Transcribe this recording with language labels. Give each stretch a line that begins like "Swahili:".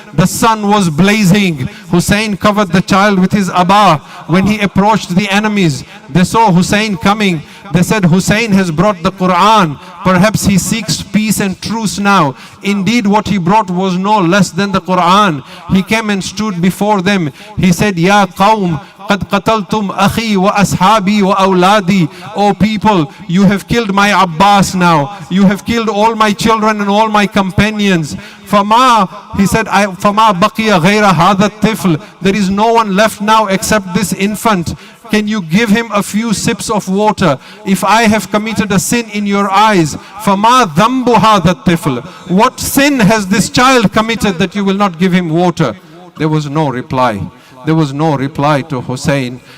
English: The sun was blazing. Hussein covered the child with his abba. When he approached the enemies, they saw Hussein coming. They said, Hussein has brought the Quran. Perhaps he seeks peace peace and truce now. Indeed, what he brought was no less than the Quran. He came and stood before them. He said,
Arabic: Ya qawm, قَدْ قَتَلْتُمْ أَخِي وَأَصْحَابِي وَأَوْلَادِي.
English: O people, you have killed my Abbas now. You have killed all my children and all my companions.
Arabic: فَمَا,
English: he said,
Arabic: فَمَا بَقِيَ غَيْرَ هَذَا الطِّفْلِ.
English: There is no one left now except this infant. Can you give him a few sips of water? If I have committed a sin in your eyes,
Arabic: فَمَا ذَنْبُ هَذَا الطِّفْلِ.
English: What sin has this child committed that you will not give him water? There was no reply. There was no reply to Hussein.